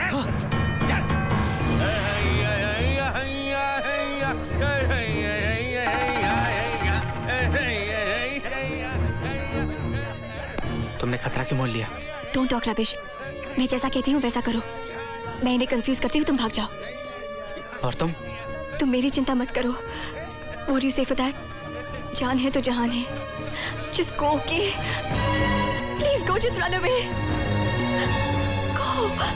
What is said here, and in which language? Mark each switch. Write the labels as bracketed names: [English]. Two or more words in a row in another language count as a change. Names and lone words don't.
[Hindi] तुमने खतरा क्यों मोल लिया? [English] Don't talk rubbish. [Hindi] मैं जैसा कहती हूँ वैसा करो। मैं इन्हें कंफ्यूज करती हूँ, तुम भाग जाओ। और तुम मेरी चिंता मत करो। [English] What you say for that? [Hindi] जान है तो जहान है। [English] Just go, okay? Please go, just run away. Go.